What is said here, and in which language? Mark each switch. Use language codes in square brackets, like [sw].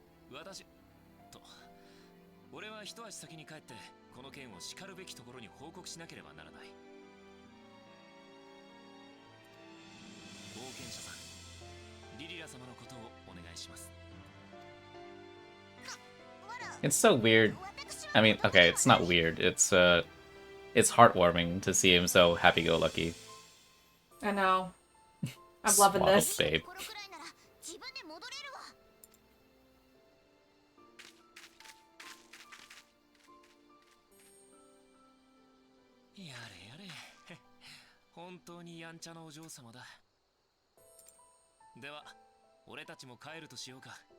[ja] 私と俺は一足先に帰ってこの件をしかるべきところに報告しなければならない。冒険者さん、リリラ様のことをお願いします。 [en] It's so weird. I mean, okay, it's not weird. It's heartwarming to see him so happy-go-lucky. I know. I'm loving Swaddled this. babe. [ja] このくらいなら自分で戻れるわ。やれやれ。本当にやんちゃなお嬢様だ。では、俺たちも帰るとしようか。